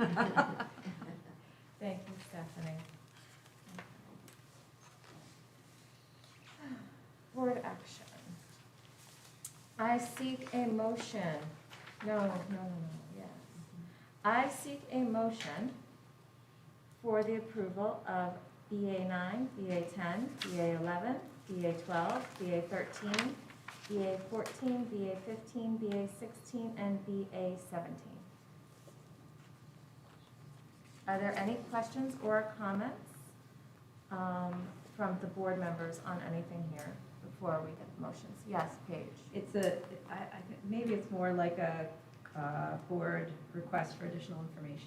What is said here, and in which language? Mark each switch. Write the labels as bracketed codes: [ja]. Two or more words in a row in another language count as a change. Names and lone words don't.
[en] Thank you, Stephanie. Board action. I seek a motion. No, yes. I seek a motion for the approval of BA 9, BA 10, BA 11, BA 12, BA 13, BA 14, BA 15, BA 16, and BA 17. Are there any questions or comments from the board members on anything here before we get motions? Yes, Paige. It's maybe it's more like a board request for additional information.